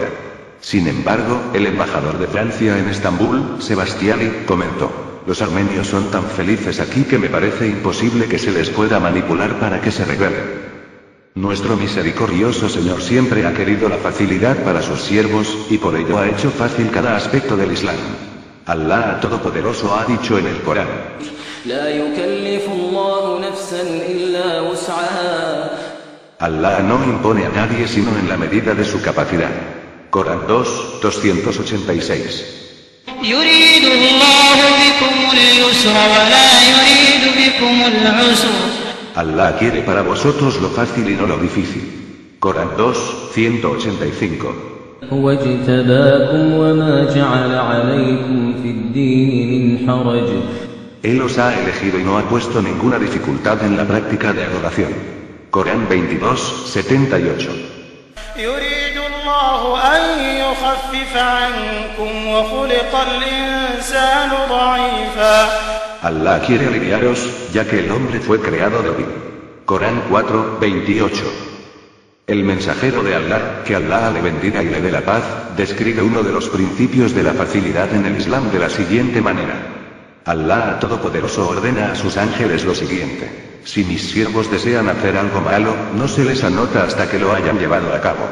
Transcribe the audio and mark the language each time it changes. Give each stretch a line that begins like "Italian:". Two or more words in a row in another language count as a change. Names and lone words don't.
Spanish: Sin embargo, el embajador de Francia en Estambul, Sebastiani, comentó: los armenios son tan felices aquí que me parece imposible que se les pueda manipular para que se rebelen. Nuestro misericordioso Señor siempre ha querido la facilidad para sus siervos, y por ello ha hecho fácil cada aspecto del Islam. Allah Todopoderoso ha dicho en el Corán:
Arabic: لا يكلف الله نفسا إلا وسعها.
Spanish: Allah no impone a nadie sino en la medida de su capacidad. Corán 2, 286.
Arabic: يريد الله بكم اليسر ولا يريد بكم العسر.
Spanish: Allah quiere para vosotros lo fácil y no lo difícil. Corán 2, 185.
Arabic: هو اجتباكم وما جعل عليكم في الدين من حرج.
Spanish: Él os ha elegido y no ha puesto ninguna dificultad en la práctica de adoración. Corán 22, 78.
Arabic: يريد الله أن يخفف عنكم وخلق الإنسان ضعيفا.
Spanish: Allah quiere aliviaros, ya que el hombre fue creado débil. Corán 4, 28. El mensajero de Allah, que Allah le bendiga y le dé la paz, describe uno de los principios de la facilidad en el Islam de la siguiente manera. Allah Todopoderoso ordena a sus ángeles lo siguiente: si mis siervos desean hacer algo malo, no se les anota hasta que lo hayan llevado a cabo.